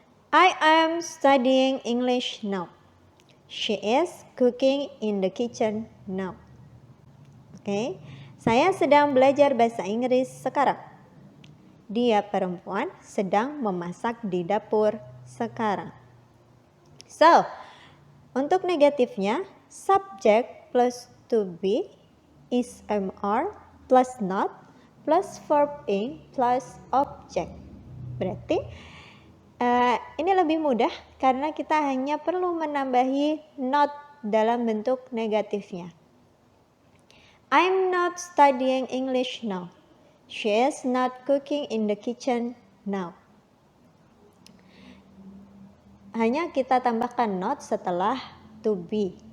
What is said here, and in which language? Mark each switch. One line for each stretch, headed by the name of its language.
English: I am studying English now. She is cooking in the kitchen now. Okay.
Indonesian: Saya sedang belajar bahasa Inggris sekarang. Dia perempuan sedang memasak di dapur sekarang.
English: So,
Indonesian: untuk negatifnya,
English: subject plus to be is MR plus not plus verb ing plus object.
Indonesian: Berarti ini lebih mudah karena kita hanya perlu menambahi not dalam bentuk negatifnya.
English: I'm not studying English now. She is not cooking in the kitchen now.
Indonesian: Hanya kita tambahkan not setelah to be.